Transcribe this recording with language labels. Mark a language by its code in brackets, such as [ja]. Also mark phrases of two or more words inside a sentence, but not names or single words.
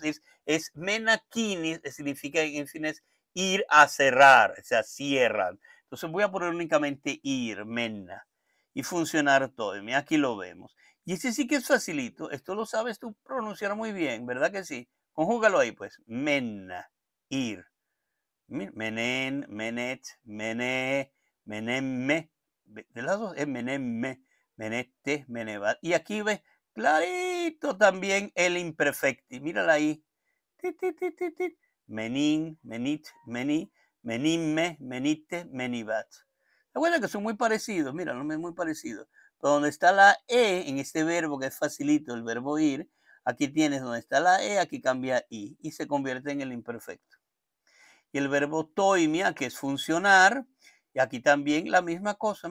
[es] Es menakini, significa en fin es ir a cerrar, o sea, cierran. Entonces voy a poner únicamente ir, mena, y funcionar todo. Mira, aquí lo vemos. Y ese sí que es facilito. Esto lo sabes tú pronunciar muy bien, ¿verdad que sí? Conjúgalo ahí, pues. Mena, ir. [fi] Menen, menet, mené, menemme. [es] De las dos es [fi] menemme, menete, menevat. [es] Y aquí ves clarito también el imperfecti. Mírala ahí. Tit, tit, tit, tit, tit. [fi] Menin, menit, meni, menimme, menite, menivat. [es] Recuerda que son muy parecidos, mira, no es muy parecido. Pero donde está la E en este verbo que es facilito, el verbo ir, aquí tienes donde está la E, aquí cambia I y se convierte en el imperfecto. Y el verbo toimia, que es funcionar, y aquí también la misma cosa.